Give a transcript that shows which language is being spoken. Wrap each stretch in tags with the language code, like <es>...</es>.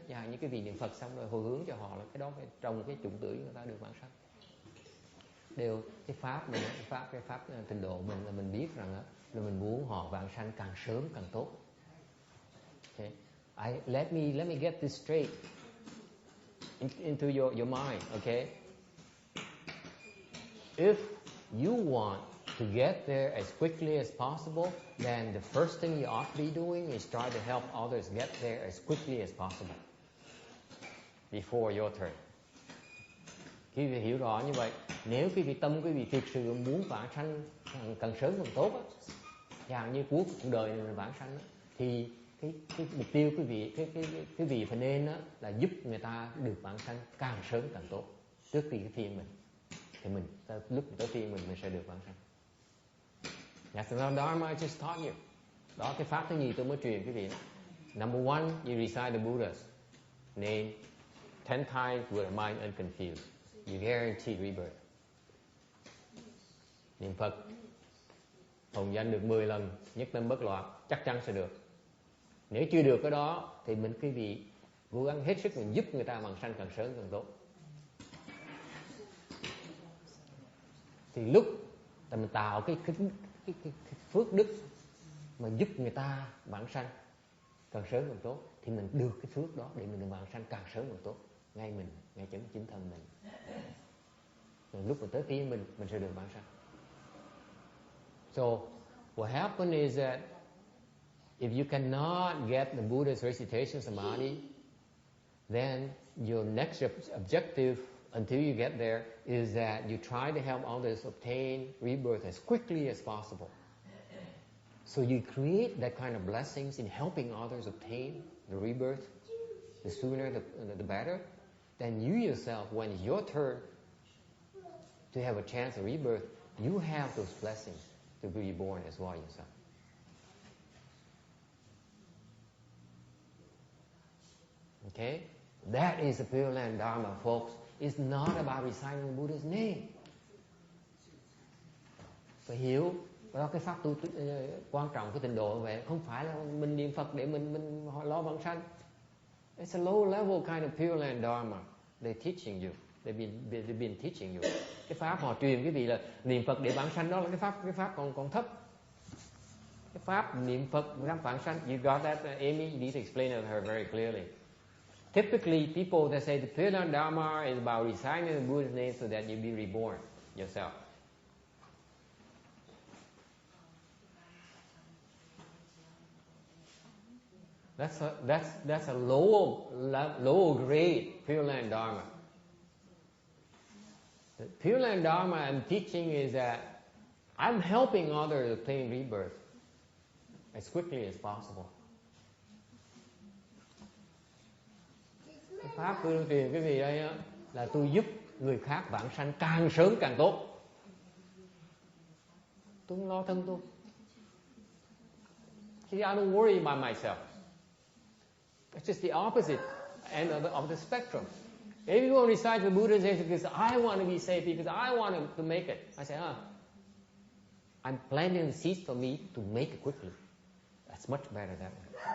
<vi>Và những cái vị niệm Phật xong rồi hồi hướng cho họ là cái đó phải trồng cái chủng tử người ta được vãng sanh. Đều cái pháp mình, cái pháp trình độ mình là mình biết rằng là mình muốn họ vãng sanh càng sớm càng tốt.</vi> <en>Okay. Let me get this straight into your mind, okay? If you want to get there as quickly as possible, then the first thing you ought to be doing is try to help others get there as quickly as possible before your turn.</en> <vi>Quý vị hiểu rõ như vậy, nếu quý vị tâm quý vị thực sự muốn vãng sanh càng sớm càng tốt á, chẳng như cuối cuộc đời này mình vãng sanh á, thì cái mục tiêu quý vị phải nên á, là giúp người ta được vãng sanh càng sớm càng tốt trước khi cái phiên mình, thì lúc tới phiên mình sẽ được vãng sanh.</vi> <en>That's the Dharma I just taught you.</en> <vi>Đó cái pháp thứ nhì tôi mới truyền quý vị.</vi> <en>Number one, you recite the Buddha's name 10 times with a mind unconfused. You guarantee rebirth.</en> <vi>Niệm Phật hồng danh được 10 lần, nhất tâm bất loạn, chắc chắn sẽ được. Nếu chưa được cái đó thì quý vị cố gắng hết sức mình giúp người ta vãng sanh càng sớm càng tốt. Thì lúc mình tạo cái phước đức mà giúp người ta vãng sanh càng sớm càng tốt, thì mình được cái phước đó để mình vãng sanh càng sớm càng tốt, ngay chính thân mình. Rồi lúc mà tới tiên mình sẽ được vãng sanh.</vi> <en>So what happens is that if you cannot get the Buddha's recitation samadhi, then your next objective until you get there is that you try to help others obtain rebirth as quickly as possible. So you create that kind of blessings in helping others obtain the rebirth. The sooner the better. Then you yourself, when it's your turn to have a chance of rebirth, you have those blessings to be reborn as well yourself. Okay? That is the Pure Land Dharma, folks. It's not about reciting the Buddha's name.</en> <vi>Phải hiểu, đó cái pháp tu quan trọng cái trình độ vậy, không phải là mình niệm Phật để mình lo vãng sanh.</vi> <en>It's a low level kind of Pure Land Dharma. They're teaching you. They've been teaching you.</en> <vi>Cái pháp họ truyền quý vị là niệm Phật để vãng sanh, đó là cái pháp còn thấp. Cái pháp niệm Phật để vãng sanh.</vi> <en>You got that, Amy? You need to explain it to her very clearly. Typically, people that say the Pure Land Dharma is about reciting the Buddha's name so that you be reborn yourself. That's a lower grade Pure Land Dharma. The Pure Land Dharma I'm teaching is that I'm helping others obtain rebirth as quickly as possible.</en> <vi>Cái pháp tôi truyền cái gì đây á, là tôi giúp người khác vãng sanh càng sớm càng tốt. Tôi không lo thân tôi.</vi> <en>See, I don't worry about myself. It's just the opposite end of the spectrum. If you want to recite the Buddha's name because I want to be saved, because I want to make it, I say, I'm planting the seeds for me to make it quickly. That's much better that way.</en>